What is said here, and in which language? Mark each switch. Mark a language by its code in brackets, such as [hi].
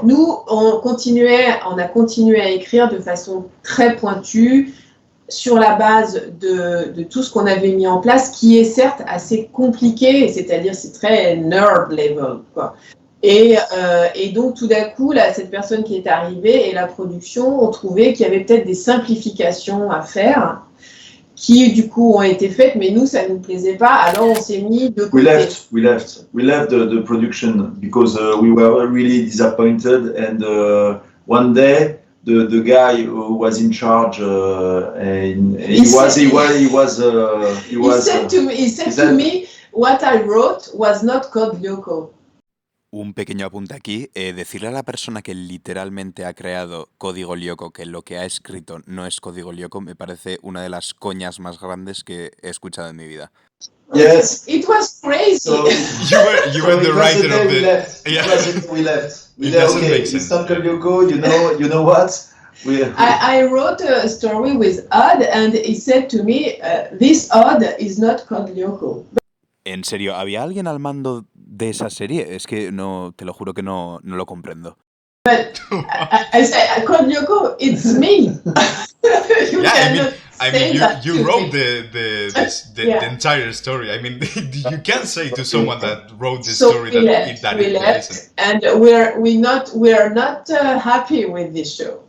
[fr] Nous, on a continué à écrire de façon très pointue, sur la base de tout ce qu'on avait mis en place, qui est certes assez compliqué, c'est-à-dire c'est très nerd level, quoi. Et donc tout d'un coup, là, cette personne qui est arrivée et la production ont trouvé qu'il y avait peut-être des simplifications à faire, qui du coup ont été faites, mais nous, ça ne nous plaisait pas, alors on s'est mis de côté. [en] We left the production because we were really disappointed, and one day the guy who was in charge, he said to me, what I wrote was not Codigo Lyoko. [es] Un pequeño apunte aquí, decirle a la persona que literalmente ha creado Codigo Lyoko que lo que ha escrito no es Codigo Lyoko me parece una de las coñas más grandes que he escuchado en mi vida. [en] Yes. It was crazy. So, you were the writer of the... We left. It doesn't make sense. It's not Codigo Lyoko, you know what? I wrote a story with Odd, and he said to me, this Odd is not Codigo Lyoko. [es] En serio, ¿había alguien al mando de esa serie? Es que no, te lo juro que no lo comprendo. [en] But I said, Codigo Lyoko, it's me. You wrote the entire story. I mean, you can't say to someone that wrote the story we left, and we're not happy with this show.